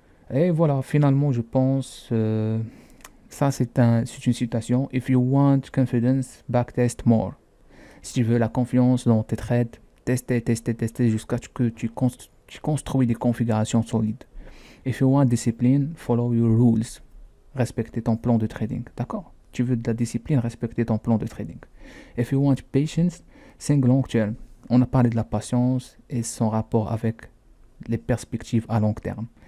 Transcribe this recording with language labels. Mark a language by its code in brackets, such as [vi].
[fr] Et voilà, finalement, je pense, ça c'est une citation. [en] If you want confidence, backtest more. [fr] Si tu veux la confiance dans tes trades, tester jusqu'à ce que tu construis des configurations solides. [en] If you want discipline, follow your rules. [fr] Respecter ton plan de trading. D'accord? Tu veux de la discipline, respecter ton plan de trading. [en] If you want patience, think long term. [fr] On a parlé de la patience et son rapport avec les perspectives à long terme.